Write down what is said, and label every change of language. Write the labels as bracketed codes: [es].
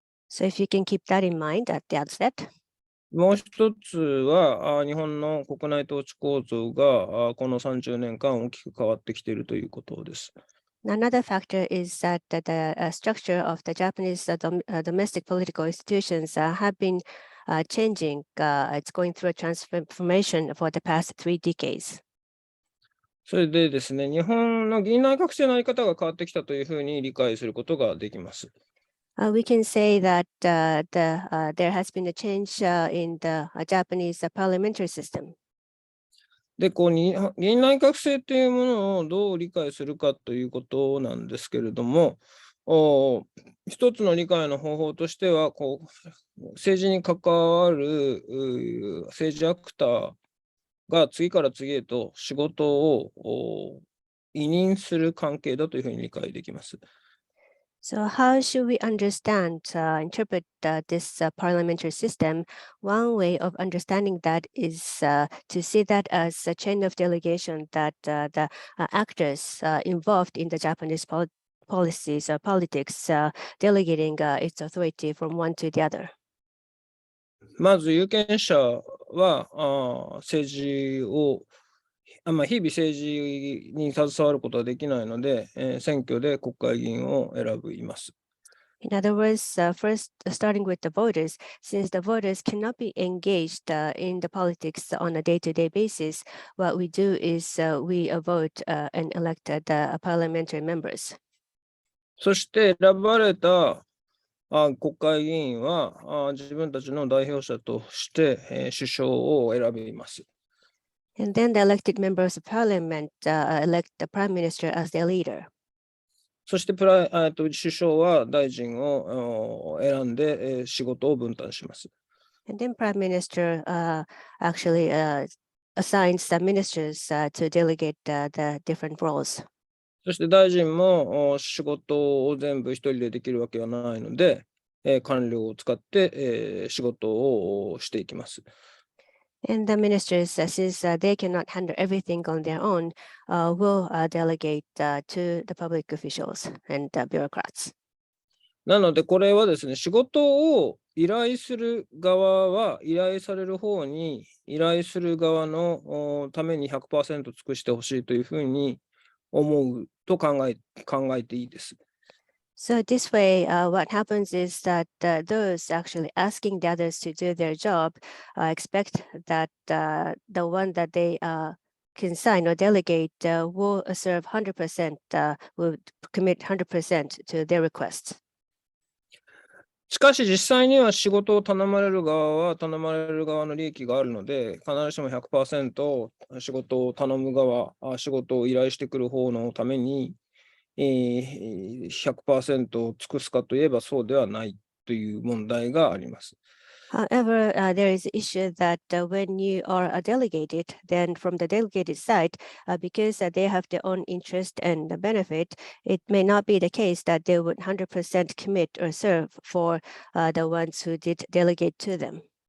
[en] So if you can keep that in mind at the outset. [ja] もう一つは、日本の国内統治構造がこの30年間大きく変わってきているということです。 [en] Another factor is that the structure of the Japanese domestic political institutions have been changing. It's going through a transformation for the past 3 decades. [ja] それでですね、日本の議員内閣制の在り方が変わってきたというふうに理解することができます。 [en] We can say that there has been a change in the Japanese parliamentary system. [ja] で、議員内閣制というものをどう理解するかということなんですけれども、一つの理解の方法としては、政治に関わる政治アクターが次から次へと仕事を委任する関係だというふうに理解できます。 [en] So how should we interpret this parliamentary system? One way of understanding that is to see that as a chain of delegation that the actors involved in the Japanese policies or politics delegating its authority from one to the other. [ja] まず有権者は政治を日々政治に携わることはできないので、選挙で国会議員を選びます。 [en] In other words, first starting with the voters, since the voters cannot be engaged in the politics on a day-to-day basis, what we do is we vote and elect the parliamentary members. [ja] そして選ばれた国会議員は自分たちの代表者として首相を選びます。 [en] And then the elected members of parliament elect the prime minister as their leader. [ja] そして首相は大臣を選んで仕事を分担します。 [en] And then prime minister actually assigns the ministers to delegate the different roles. [ja] そして大臣も仕事を全部一人でできるわけはないので、官僚を使って仕事をしていきます。 [en] And the ministers, since they cannot handle everything on their own, will delegate to the public officials and bureaucrats. [ja] なので、これはですね、仕事を依頼する側は、依頼される方に、依頼する側のために 100% 尽くしてほしいというふうに思うと考えていいです。 [en] So this way, what happens is that those actually asking the others to do their job expect that the one that they consign or delegate will serve 100%, will commit 100% to their requests. [ja] しかし実際には仕事を頼まれる側は頼まれる側の利益があるので、必ずしも 100% 仕事を頼む側、仕事を依頼してくる方のために100% を尽くすかといえばそうではないという問題があります。 [en] However, there is an issue that when you are delegated, then from the delegated side, because they have their own interest and benefit, it may not be the case that they would 100% commit or serve for the ones who did delegate to them.